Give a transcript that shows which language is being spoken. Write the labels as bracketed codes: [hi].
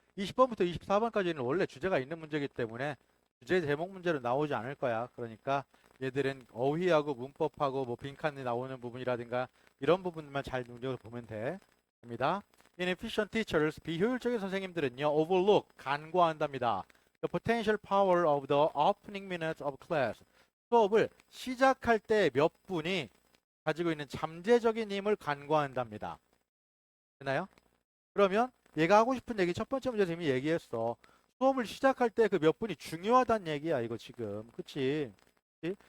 [ko] 20번부터 24번까지는 원래 주제가 있는 문제이기 때문에 주제 제목 문제로 나오지 않을 거야. 그러니까 얘들은 어휘하고 문법하고 뭐 빈칸이 나오는 부분이라든가 이런 부분만 잘 눈여겨보면 됩니다. [en] Inefficient teachers, [ko] 비효율적인 선생님들은요, [en] overlook, [ko] 간과한답니다. [en] The potential power of the opening minutes of class. [ko] 수업을 시작할 때 몇 분이 가지고 있는 잠재적인 힘을 간과한답니다. 되나요? 그러면 얘가 하고 싶은 얘기 첫 번째 문제에서 이미 얘기했어. 수업을 시작할 때 그 몇 분이 중요하다는 얘기야, 이거 지금. 그치? 그치?